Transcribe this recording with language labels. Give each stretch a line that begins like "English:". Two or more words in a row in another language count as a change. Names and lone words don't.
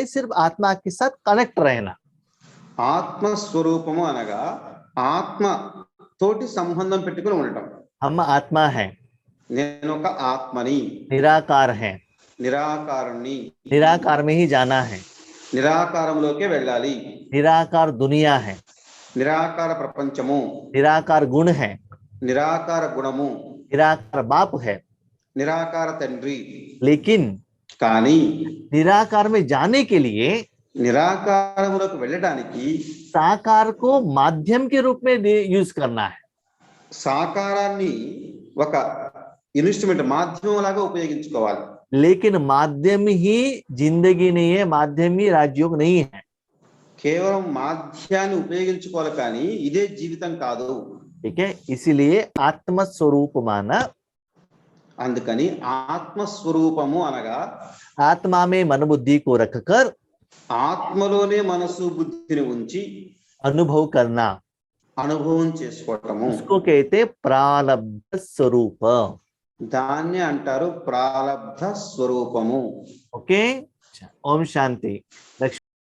Hindi: सिर्फ आत्मा के साथ कनेक्ट रहना.
Telugu: ఆత్మ స్వరూపము అనగా ఆత్మ తోటి సంబంధం పెట్టుకుని ఉండటం.
Hindi: हम आत्मा है,
Telugu: నేను ఒక ఆత్మని,
Hindi: निराकार है,
Telugu: నిరాకారుణ్ణి,
Hindi: निराकार में ही जाना है.
Telugu: నిరాకారంలోకే వెళ్ళాలి.
Hindi: निराकार दुनिया है,
Telugu: నిరాకార ప్రపంచము,
Hindi: निराकार गुण है,
Telugu: నిరాకార గుణము,
Hindi: निराकार बाप है,
Telugu: నిరాకార తండ్రి.
Hindi: लेकिन
Telugu: కానీ
Hindi: निराकार में जाने के लिए
Telugu: నిరాకారములకు వెళ్ళడానికి
Hindi: साकार को माध्यम के रूप में यूज करना है.
Telugu: సాకారాన్ని ఒక ఇన్స్ట్రుమెంట్ మాధ్యమం లాగా ఉపయోగించుకోవాలి.
Hindi: लेकिन माध्यम ही जिंदगी नहीं है, माध्यम ही राजयोग नहीं है.
Telugu: కేవలం మాధ్యాన్ని ఉపయోగించుకోవాలి కానీ ఇదే జీవితం కాదు.
Hindi: ठीक है, इसीलिए आत्म स्वरूप माना.
Telugu: అందుకని ఆత్మస్వరూపము అనగా
Hindi: आत्मा में मन बुद्धि को रखकर
Telugu: ఆత్మలోనే మనసు బుద్ధిని ఉంచి
Hindi: अनुभव करना,
Telugu: అనుభవం చేసుకోవటము.
Hindi: उसको कहते प्रारब्ध स्वरूप.
Telugu: దాన్ని అంటారు ప్రారబ్ధ స్వరూపము.
Hindi: ओके, ओम शांति.